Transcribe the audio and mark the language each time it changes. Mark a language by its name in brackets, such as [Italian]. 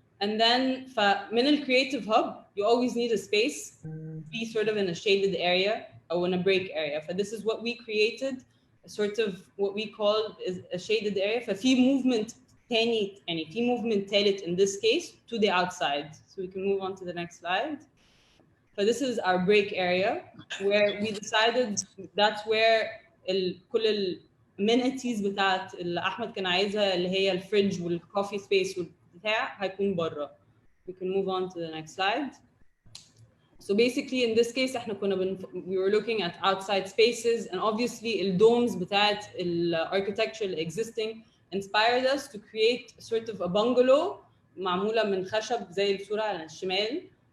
[English] And then من the creative hub, you always need a space to be sort of in a shaded area or in a break area. This is what we created, a sort of what we call is a shaded area. ففي movement تاني يعني في movement تالت in this case to the outside. So we can move on to the next slide. So this is our break area where we decided that's where [Arabic] كل amenities بتاعت اللي أحمد كان عايزها اللي هي الفريج والكوفي سبيس والبتاع هيكون برا. [English] We can move on to the next slide. So basically in this case [Arabic] احنا كنا [English] we were looking at outside spaces, and obviously الdomes بتاعت architecture existing inspired us to create sort of a bungalow [Arabic] معمولة من خشب زي الصورة على الشمال.